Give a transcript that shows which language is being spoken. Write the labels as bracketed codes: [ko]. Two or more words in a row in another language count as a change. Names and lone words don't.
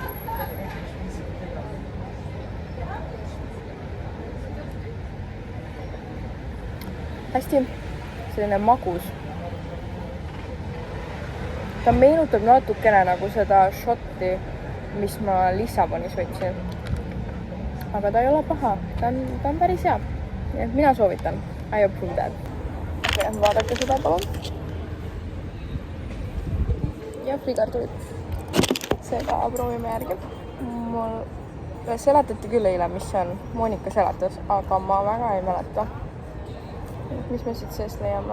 [et] Hästi selline magus. Ta meenutab natukene nagu seda shotti, mis ma Lissabonis võtsin. Aga ta ei ole paha, ta on päris hea. Nii et mina soovitan. [en] I approve that. [et] Vaadake seda palun. Ja frikartulit. Seda proovime järgi. Mul seletati küll eile, mis see on. Monika seletas, aga ma väga ei mäleta. Mis me siit seest leiame?